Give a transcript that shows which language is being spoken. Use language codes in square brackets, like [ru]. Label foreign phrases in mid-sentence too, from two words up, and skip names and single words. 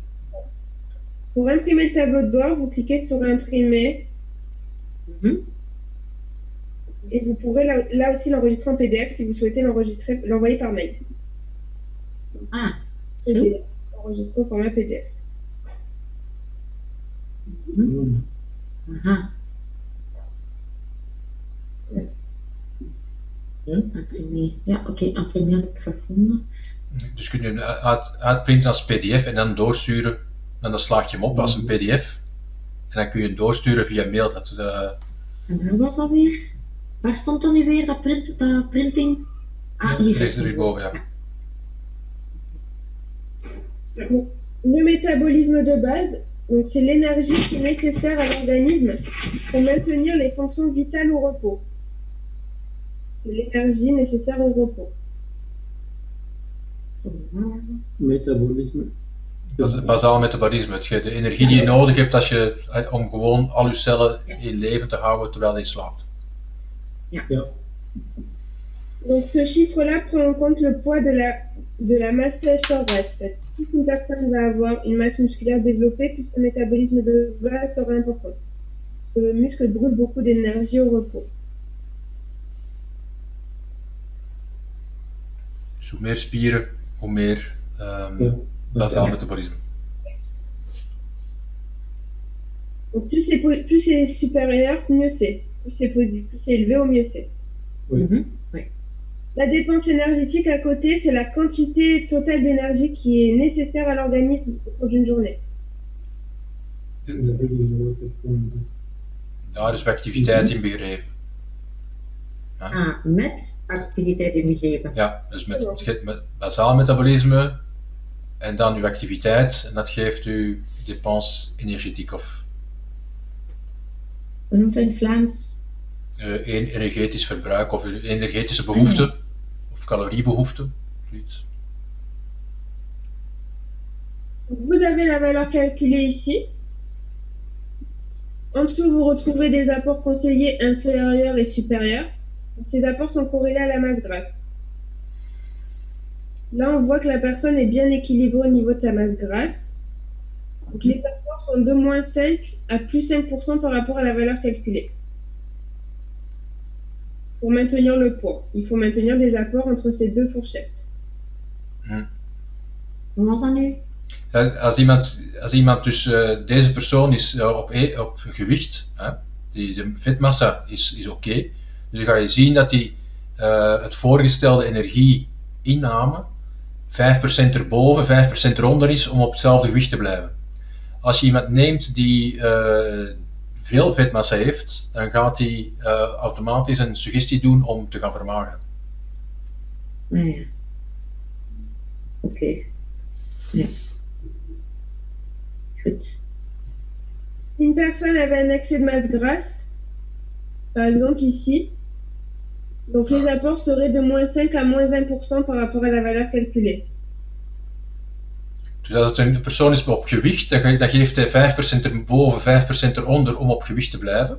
[fr] Pour imprimer le tableau de bord, vous cliquez sur imprimer et vous pourrez là aussi l'enregistrer en PDF si vous souhaitez l'envoyer par mail. Ah, PDF, enregistrer au format PDF. Aha. [nl] Ja? [fr] Imprimer. [nl] Ja, oké, imprimer heb ik gevonden. Dus kun je hem uitprinten als PDF en dan doorsturen. En dan slaag je hem op als een PDF. En dan kun je hem doorsturen via mail. En waar was dat weer? Waar stond dan nu weer dat printing? Ah, hier. Rechts erboven, ja. [fr] Le métabolisme de base, donc c'est l'énergie qui est nécessaire à l'organisme pour maintenir les fonctions vitales au repos. L'énergie nécessaire au repos. [nl] Metabolisme. Bazaal metabolisme. De energie die je nodig hebt om gewoon al je cellen in leven te houden terwijl je slaapt. Ja. [fr] Donc ce chiffre-là prend en compte le poids de la masse sèche terrestre. Plus une personne va avoir une masse musculaire développée, plus ce métabolisme de base sera important. Le muscle brûle beaucoup d'énergie au repos. [nl] Dus hoe meer spieren, hoe meer bazaal metabolisme. [fr] Donc plus c'est supérieur, mieux c'est. Plus c'est élevé, au mieux c'est. Oui. Oui. La dépense énergétique à côté, c'est la quantité totale d'énergie qui est nécessaire à l'organisme au cours d'une journée. [nl] Daar is activiteit in begrepen. Ah, met activiteit ingegeven. Ja, dus met bazaal metabolisme en dan uw activiteit en dat geeft u [fr] dépense énergétique [nl] of Hoe noemt dat in het Vlaams? energetisch verbruik of uw energetische behoefte of caloriebehoefte. Zoiets. [fr] Vous avez la valeur calculée ici. En dessous, vous retrouvez des apports conseillés inférieurs et supérieurs. Ces apports sont corrélés à la masse grasse. Là, on voit que la personne est bien équilibrée au niveau de sa masse grasse. Donc, les apports sont de moins 5 à plus 5% par rapport à la valeur calculée. Pour maintenir le poids, il faut maintenir des apports entre ces deux fourchettes. [nl] Hoe was dat nu? Als iemand dus, deze persoon is op gewicht, de vetmassa is oké. Dus dan ga je zien dat hij het voorgestelde energieinname 5% erboven, 5% eronder is om op hetzelfde gewicht te blijven. Als je iemand neemt die veel vetmassa heeft, dan gaat hij automatisch een suggestie doen om te gaan vermageren. Ah ja. Oké. Ja. Goed. [fr] Une personne avait un excès de masse grasse, par exemple ici, donc les apports seraient de moins 5 à moins 20% par rapport à la valeur calculée. [nl] Dus als het een persoon is op gewicht, dan geeft hij 5% erboven, 5% eronder om op gewicht te blijven.